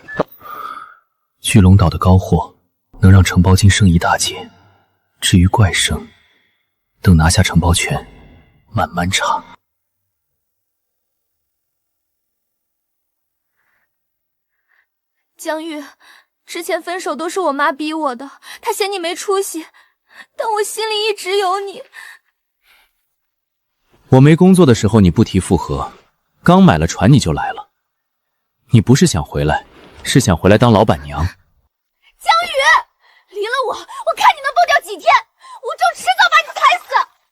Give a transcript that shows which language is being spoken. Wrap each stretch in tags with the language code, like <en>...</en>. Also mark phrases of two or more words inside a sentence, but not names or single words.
<zh>巨龍島的高貨能讓承包金升一大截，至於怪聲，等拿下承包權，慢慢查。江玉，之前分手都是我媽逼我的，她嫌你沒出息，但我心裡一直有你。我沒工作的時候你不提復合，剛買了船你就來了。你不是想回來，是想回來當老闆娘。江宇，離了我看你能蹦掉幾天，吳周遲早把你踩死。</zh>